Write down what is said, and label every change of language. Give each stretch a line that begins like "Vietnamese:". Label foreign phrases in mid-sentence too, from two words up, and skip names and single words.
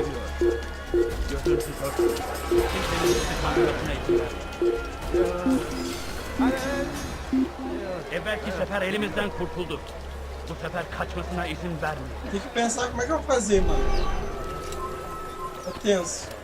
Turkish: Gözünsüz hırsız. Kimsenin bizi kandırmasına izin vermeyin. Evvelki sefer elimizden kurtulduk. Bu sefer kaçmasına izin vermeyin.
Portuguese: Tem que pensar como é que eu vou fazer, mano. É tenso.